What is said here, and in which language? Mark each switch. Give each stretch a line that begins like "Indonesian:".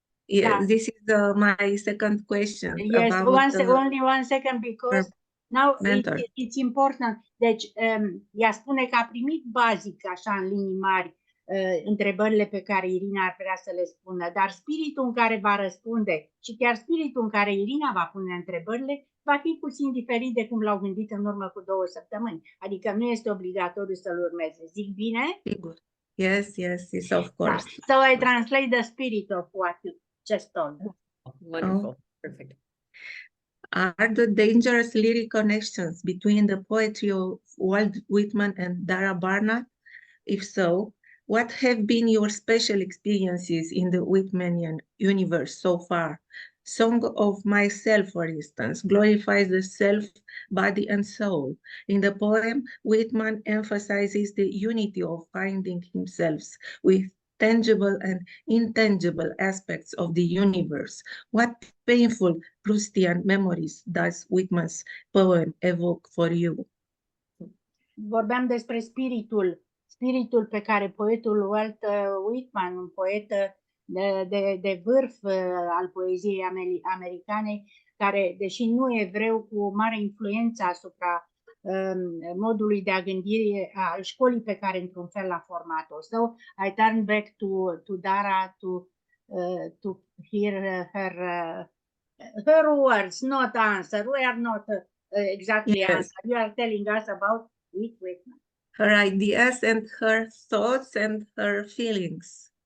English: Yes, this is my second question. Yes, about only one second, because now it's important.
Romanian: Deci, ea spune că a primit bazic, așa, în linii mari, întrebările pe care Irina ar vrea să le spună, dar spiritul în care va răspunde și chiar spiritul în care Irina va pune întrebările va fi puțin diferit de cum l-au gândit în urmă cu 2 săptămâni. Adică nu este obligatoriu să-l urmeze. Zic bine? Sigur.
English: Yes, of course. So I translate the spirit of what you just told. Wonderful. Perfect. Are the dangerous lyric connections between the poetry of Walt Whitman and Dara Barnat? If so, what have been your special experiences in the Whitmanian universe so far? Song of Myself, for instance, glorifies the self, body, and soul. In the poem, Whitman emphasizes the unity of finding himself with tangible and intangible aspects of the universe. What painful Proustian memories does Whitman's poem evoke for you?
Romanian: Vorbeam despre spiritul pe care poetul Walt Whitman, un poet de vârf al poeziei americane, care, deși nu evreu, cu mare influență asupra modului de a gândire al școlii pe care într-un fel l-a format-o.
English: So I turn back to Dara to hear her words, not answer. We are not exactly answer. You are telling us about Whitman. Her ideas and her thoughts and her feelings.